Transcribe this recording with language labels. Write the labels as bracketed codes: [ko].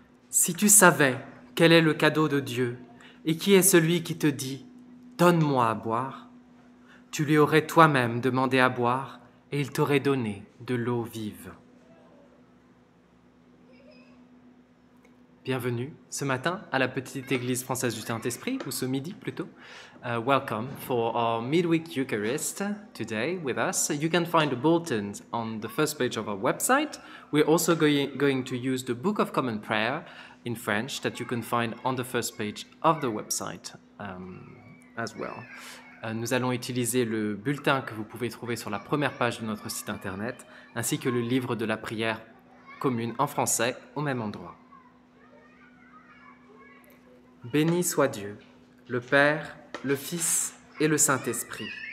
[fr] Si tu savais quel est le cadeau de Dieu et qui est celui qui te dit « Donne-moi à boire », tu lui aurais toi-même demandé à boire et il t'aurait donné de l'eau vive. Bienvenue ce matin à la petite église française du Saint-Esprit, ou ce midi plutôt. [en] Welcome for our midweek Eucharist today with us. You can find the bulletins on the first page of our website. We're also going to use the Book of Common Prayer in French that you can find on the first page of the website as well. [fr] Nous allons utiliser le bulletin que vous pouvez trouver sur la première page de notre site internet, ainsi que le livre de la prière commune en français au même endroit. Béni soit Dieu, le Père, le Fils et le Saint-Esprit.